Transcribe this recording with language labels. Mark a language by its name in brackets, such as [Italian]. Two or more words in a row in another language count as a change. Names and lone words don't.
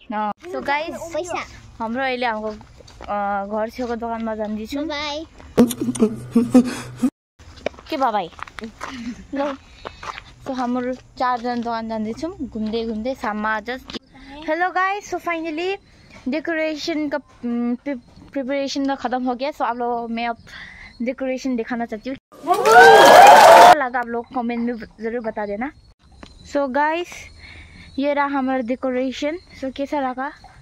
[English] so guys [Nepali] हाम्रो अहिले हाम्रो घर छेउको दोकानमा जाँदैछौँ। के भयो भाइ? ल सो हाम्रो 4 जना दोकान जाँदैछौँ घुम्दै घुम्दै शाममा जस्ट। [English] hello guys, so finally [Hindi] डेकोरेशन का प्रिपरेशन का खत्म हो गया। सो आप लोग मैं अब डेकोरेशन दिखाना चाहती हूँ, लगा आप लोग कमेंट में ज़रूर बता देना। [English] so guys [Hindi] ये रहा हमारा डेकोरेशन। सो कैसा लगा?